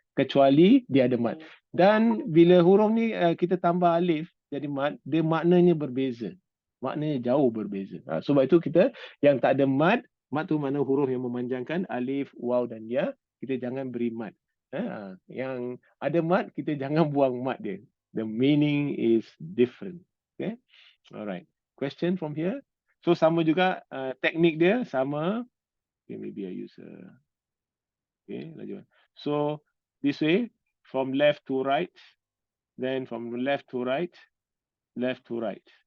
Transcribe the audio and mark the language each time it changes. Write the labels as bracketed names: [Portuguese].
[Malay] Kecuali dia ada mat. Dan bila huruf ni kita tambah alif jadi mat, dia maknanya berbeza. Maknanya jauh berbeza. Sebab itu kita yang tak ada mat tu mana huruf yang memanjangkan, alif, waw dan ya, kita jangan beri mat. Yang ada mat, kita jangan buang mat dia. [English] The meaning is different. Okay? Alright. Question from here? [Malay] So sama juga teknik dia sama. [English] Okay, maybe I use okay, laju. So this way, from left to right, then from left to right, left to right.